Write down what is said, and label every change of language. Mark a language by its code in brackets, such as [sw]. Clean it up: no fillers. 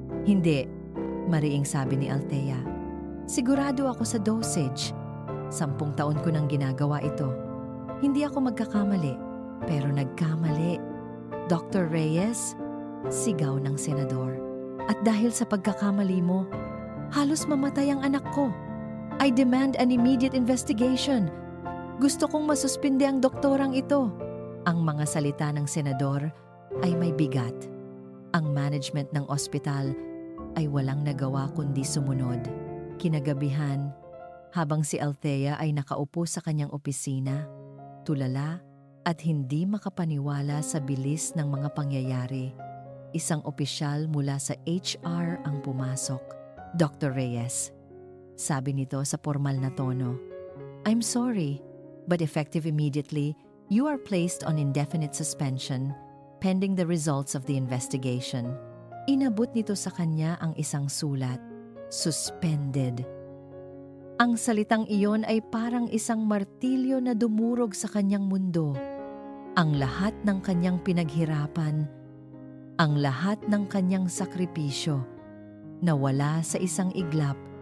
[tl] Hindi, mariing sabi ni Althea. Sigurado ako sa dosage. 10 taon ko nang ginagawa ito. Hindi ako magkakamali, pero nagkamali. Dr. Reyes, sigaw ng senador. At dahil sa pagkakamali mo, halos mamatay ang anak ko. [en] I demand an immediate investigation. [tl] Gusto kong masuspinde ang doktorang ito. Ang mga salita ng senador ay may bigat. Ang management ng ospital ay walang nagawa kundi sumunod. Kinagabihan, habang si Althea ay nakaupo sa kanyang opisina, tulala at hindi makapaniwala sa bilis ng mga pangyayari, isang opisyal mula sa HR ang pumasok. Dr. [en] Reyes, [tl] sabi nito sa formal na tono, [en] I'm sorry, but effective immediately, you are placed on indefinite suspension pending the results of the investigation. [tl] Inabot nito sa kanya ang isang sulat. Suspended. Ang salitang iyon ay parang isang martilyo na dumurog sa kanyang mundo. Ang lahat ng kanyang pinaghirapan, ang lahat ng kanyang sakripisyo, nawala sa isang iglap.